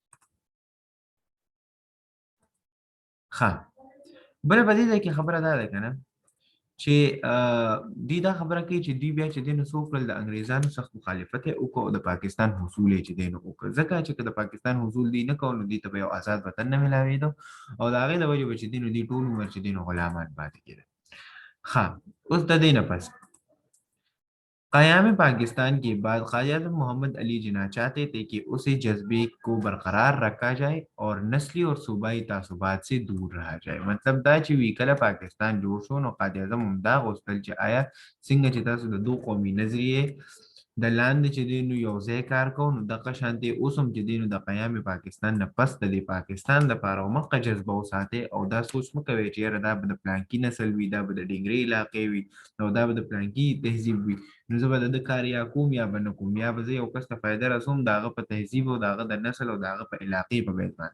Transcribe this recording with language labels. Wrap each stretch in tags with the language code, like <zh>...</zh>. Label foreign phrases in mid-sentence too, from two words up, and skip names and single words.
<ps>ښه بله په دې ځای کې خبره دا ده که نه چې دوی دا خبره کوي چې دوی بیا چې دی نو څه وکړل، د انګریزانو سخت مخالفت یې وکړو او د پاکستان حصول یې چې دی نو وکړ، ځکه چې که د پاکستان حصول دوی نه کول نو دوی ته به یو آزاد وطن نه میلاوېده او د هغې د وجې به چې دی نو دوی ټول عمر چې دی نو غلامان پاتې کېدل. ښه اوس د دې نه پس</ps> <ur>قیام پاکستان کے بعد خواجہ اعظم محمد علی جناح چاہتے تھے کہ اس جذبے کو برقرار رکھا جائے اور نسلی اور صوبائی تعصبات سے دور رہا جائے.</ur> <ps>मतलब دا چې وی کله پاکستان جوړ شو نو قائد اعظم هم دا غوښتل چې آیا څنګه چې تاسو د دو قومي نظریې د لاندې چې دی نو یو ځای کار کوو، نو دغه شانتې اوس هم چې دی نو د قیام پاکستان نه پس د پاکستان لپاره مقه جذبه وساتئ او دا سوچ مه کوئ چې یاره دا به د پلانکي نسل وي، دا به د ډنګرې علاقې وي او دا به د پلانکي تهذیب وي، نو زه به د ده کار یا کوم یا به نه کوم، یا به زه یو کس ته فایده رسوم د هغه په تهذیب او د هغه د نسل او د هغه په علاقې په بیس باندې.</ps>